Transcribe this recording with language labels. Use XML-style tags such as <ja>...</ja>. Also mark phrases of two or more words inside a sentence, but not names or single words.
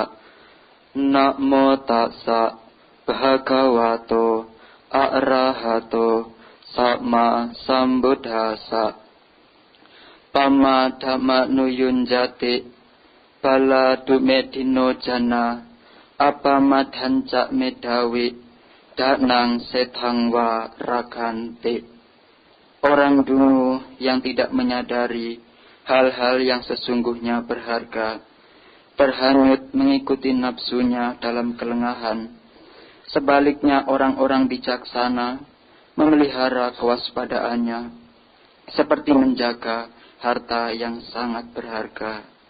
<pi>Namo tassa bhagavato arahato sama sambuddhassa. Pama dhamma nuyunjati bala dumedino jana apamadhanca medawi danang setangwa raganti.</pi> <id>Orang dulu yang tidak menyadari hal-hal yang sesungguhnya berharga, berhanyut mengikuti nafsunya dalam kelengahan. Sebaliknya orang-orang bijaksana memelihara kewaspadaannya seperti menjaga harta yang sangat berharga.</id>